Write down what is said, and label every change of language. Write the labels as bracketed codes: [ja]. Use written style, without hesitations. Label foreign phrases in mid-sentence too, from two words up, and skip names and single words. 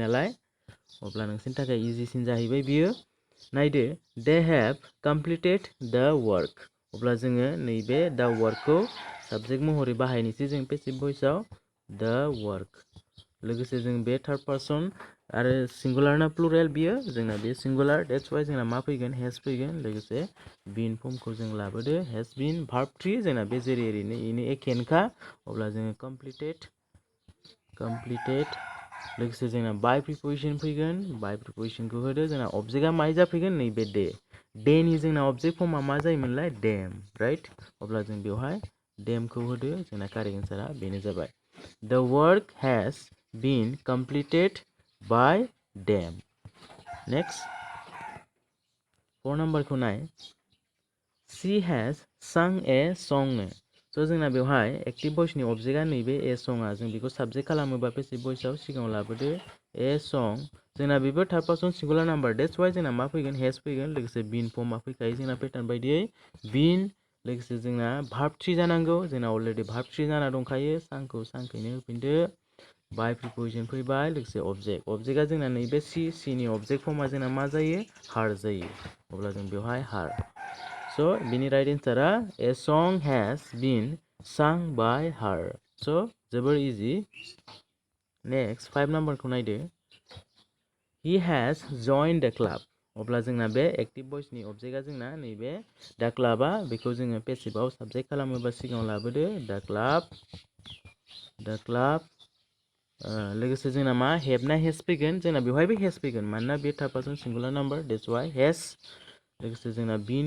[brx] नालाय अब्ला नोंसोरनि थाखाय इजिसिन जाहैबाय बियो नायदो [en] they have completed the work [brx] अब्ला जोङो नैबे द वर्कखौ साबजेक्ट महरै बाहायनोसै जों पेसिभ भइसआव द वर्क लोगोसे जों बे [en] third person [brx] आरो सिंगुलार ना प्लुरेल बियो जोंना बे सिंगुलार डेट्स वाइ जोंना मा फैगोन हेज फैगोन लोगोसे बिन फर्मखौ जों लाबोदो [en] has been verb three [brx] जोंना बे जेरै ओरैनो इनो एखेनोखा अब्ला जोङो कमप्लिटेड लोगोसे जोंना बाय प्रिप'जिसन फैगोन बाय प्रिप'जिसनखौ होदो जोंना अबजेक्टआ माय जाफैगोन नैबे डेनि जोंना अबजेक्ट फर्मा मा जायोमोनलाय डेम राइट अब्ला जों बेवहाय डेमखौ होदो जोंना [en] correct answerआ [brx] बेनो जाबाय [en] The work has been completed by them. Next, 4 number [brx] को नाय [en] She has sung a song. [brx] So जोंना बेवहाय [en] active voiceनि [brx] अबजेक्टआ नैबे ए सङा जों बेखौ साबजेक्ट खालामोबा पेसिभ भइसआव सिगाङाव लाबोदो ए सं जोंना बेबो [en] third person singular number [brx] डेट्स वाइ जोंना मा फैगोन हेज फैगोन लोगोसे बिन फर्मा फैखायो जोंना पेटार्न बायदियै बिन लोगोसे जोंना [en] verb three [brx] जानांगौ जोंना अलरेडि भार्ब थ्री जाना दंखायो सांखौ सांखैनो होफिनदो बाय प्रिप'जिसन फैबाय लोगोसे अबजेक्टआ जोंना नैबे सिनि अबजेक्ट फर्मा जोंना मा जायो हार जायो अब्ला जों बेवहाय हार स' बिनि राइट एन्सारा [en] a song has been sang by her [brx] स' जोबोर इजि नेक्स्ट 5 नाम्बारखौ नायदो [en] he has joined the club [brx] अब्ला जोंना बे एक्टिभ भइसनि अबजेक्टआ जोंना नैबे दा क्लाबा बेखौ जोङो पेसिभआव साबजेक्ट खालामोबा सिगाङाव लाबोदो दा क्लाब लोगोसे जोंना मा हेभ ना हेज फैगोन जोंना बेवहायबो हेज फैगोन मानोना बे [en] third person singular number [brx] डेट्स वाइ हेज लोगोसे जोंना बिन